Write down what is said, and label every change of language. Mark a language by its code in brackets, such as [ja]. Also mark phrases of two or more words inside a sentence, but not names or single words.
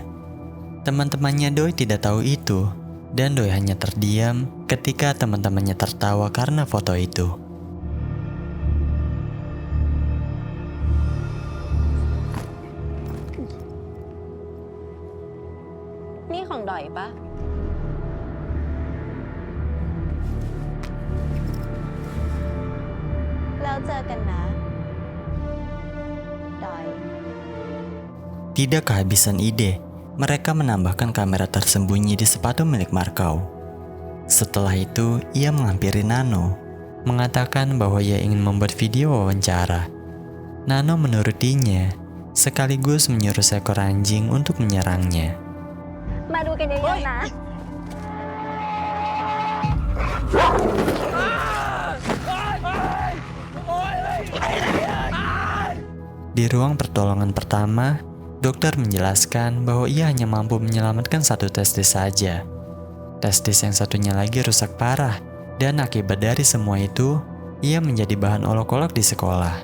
[id] Teman-temannya Doi tidak tahu itu, dan Doi hanya terdiam ketika teman-temannya tertawa karena foto itu. [th] Ini ของดอยปะ แล้วเจอกันนะ ดอย [id] Tidak kehabisan ide, mereka menambahkan kamera tersembunyi di sepatu milik Markau. Setelah itu, ia menghampiri Nano, mengatakan bahwa ia ingin membuat video wawancara. Nano menurutinya, sekaligus menyuruh seekor anjing untuk menyerangnya. [th] มาดูกันเยอะๆนะ [id] Di ruang pertolongan pertama, dokter menjelaskan bahwa ia hanya mampu menyelamatkan 1 testis saja. Testis yang satunya lagi rusak parah, dan akibat dari semua itu, ia menjadi bahan olok-olok di sekolah.